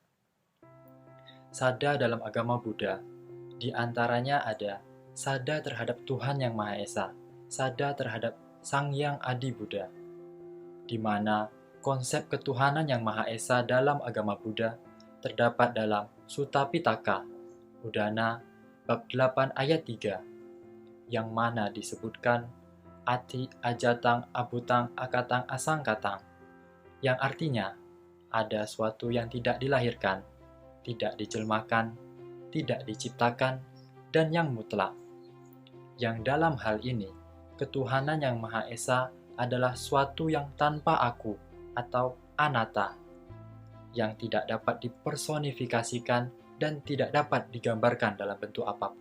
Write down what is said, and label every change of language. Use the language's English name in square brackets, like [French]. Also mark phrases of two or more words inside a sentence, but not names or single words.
[Indonesian] Sada dalam agama Buddha, di antaranya ada sada terhadap Tuhan Yang Maha Esa, sada terhadap Sang Hyang Adi Buddha, di mana konsep ketuhanan Yang Maha Esa dalam agama Buddha terdapat dalam Sutta Pitaka, Udana, bab 8 ayat 3, yang mana disebutkan [Pali] Ati ajatang abutang akatang asangkatang, [Indonesian] yang artinya ada suatu yang tidak dilahirkan, tidak dijelmakan, tidak diciptakan, dan yang mutlak. Yang dalam hal ini, ketuhanan Yang Maha Esa adalah suatu yang tanpa aku atau anatta, yang tidak dapat dipersonifikasikan dan tidak dapat digambarkan dalam bentuk apapun.